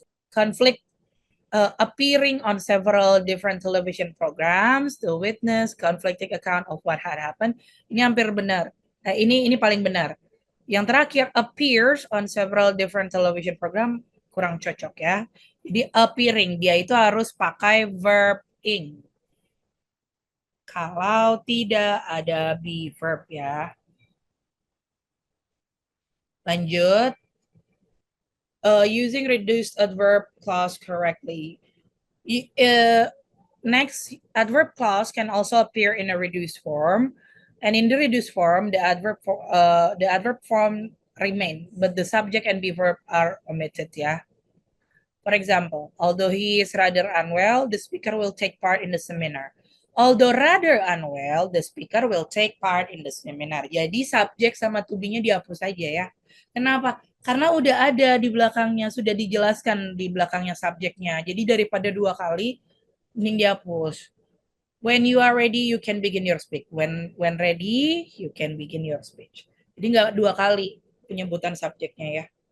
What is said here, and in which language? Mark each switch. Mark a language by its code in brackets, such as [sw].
[en] Conflict appearing on several different television programs to witness conflicting account of what had happened. [id] Ini hampir benar. Ini paling benar. Yang terakhir, [en] appears on several different television program, [id] kurang cocok ya. Jadi appearing, dia itu harus pakai verb ing. Kalau tidak ada be verb ya. Lanjut. [en] Using reduced adverb clause correctly. Next, adverb clause can also appear in a reduced form. And in the reduced form, the adverb form remain, but the subject and be verb are omitted, yeah. For example, although he is rather unwell, the speaker will take part in the seminar. Although rather unwell, the speaker will take part in the seminar. [id] Jadi subjek sama to be-nya dihapus aja ya. Kenapa? Karena udah ada di belakangnya, sudah dijelaskan di belakangnya subjeknya. Jadi daripada dua kali, mending dihapus. [en] When you are ready, you can begin your speech. When ready, you can begin your speech. [id] Jadi nggak dua kali penyebutan subjeknya ya.